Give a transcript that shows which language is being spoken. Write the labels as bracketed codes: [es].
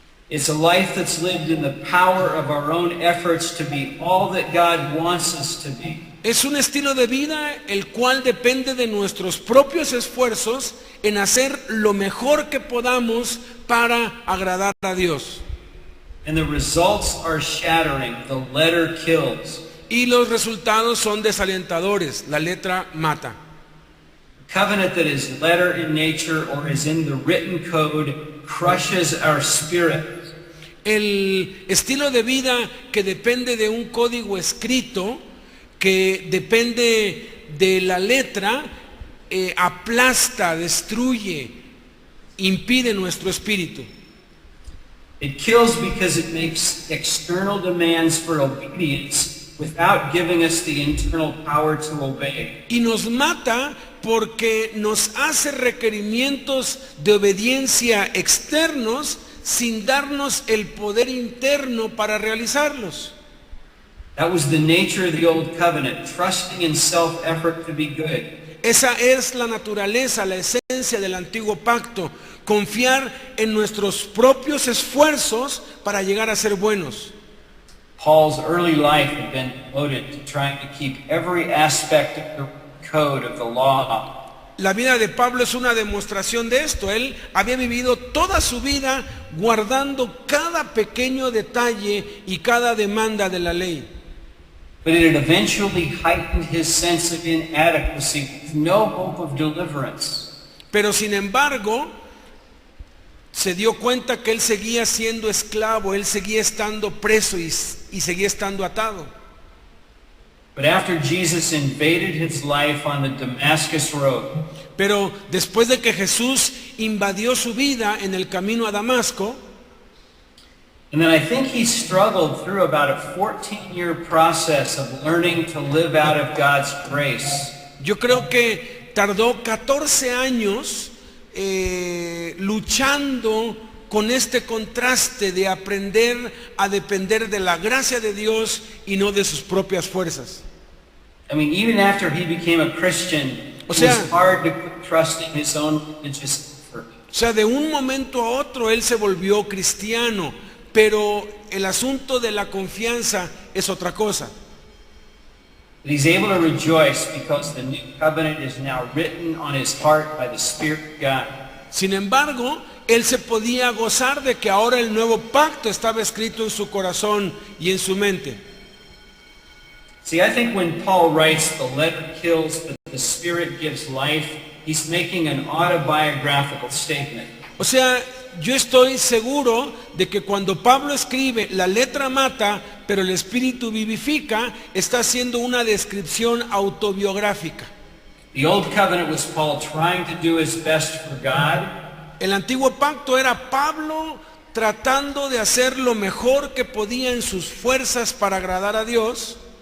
[en] It's a life that's lived in the power of our own efforts to be all that God wants us to be. [es] Es un estilo de vida el cual depende de nuestros propios esfuerzos en hacer lo mejor que podamos para agradar a Dios. [en] And the results are shattering. The letter kills. [es] Y los resultados son desalentadores. La letra mata. [en] A covenant that is letter in nature or is in the written code crushes our spirit. [es] El estilo de vida que depende de un código escrito, que depende de la letra, aplasta, destruye, impide nuestro espíritu. [en] It kills because it makes external demands for obedience without giving us the internal power to obey. [es] Y nos mata porque nos hace requerimientos de obediencia externos sin darnos el poder interno para realizarlos. [en] That was the nature of the old covenant, trusting in self-effort to be good. [es] Esa es la naturaleza, la esencia del antiguo pacto, confiar en nuestros propios esfuerzos para llegar a ser buenos. [en] Paul's early life had been devoted to trying to keep every aspect of the code of the law. [es] La vida de Pablo es una demostración de esto. Él había vivido toda su vida guardando cada pequeño detalle y cada demanda de la ley. [en] But it had eventually heightened his sense of inadequacy with no hope of deliverance. [es] Pero sin embargo, se dio cuenta que él seguía siendo esclavo, él seguía estando preso y seguía estando atado. [en] But after Jesus invaded his life on the Damascus road, [es] Pero después de que Jesús invadió su vida en el camino a Damasco, [en] and then I think he struggled through about a 14-year process of learning to live out of God's grace. [es] yo creo que tardó 14 años luchando con este contraste de aprender a depender de la gracia de Dios y no de sus propias fuerzas. [en] I mean, even after he became a Christian, [es] O [en] it [es] sea- [en] was hard to quit trusting his own religious effort. [es] O sea, de un momento a otro él se volvió cristiano, pero el asunto de la confianza es otra cosa. [en] But he's able to rejoice because the new covenant is now written on his heart by the Spirit of God. [es] Sin embargo, él se podía gozar de que ahora el nuevo pacto estaba escrito en su corazón y en su mente. [en] See, I think when Paul writes, the letter kills, but the Spirit gives life, he's making an autobiographical statement. [es] O sea, yo estoy seguro de que cuando Pablo escribe, la letra mata, pero el espíritu vivifica, está haciendo una descripción autobiográfica. [en] The old covenant was Paul trying to do his best for God, [es] El antiguo pacto era Pablo tratando de hacer lo mejor que podía en sus fuerzas para agradar a Dios.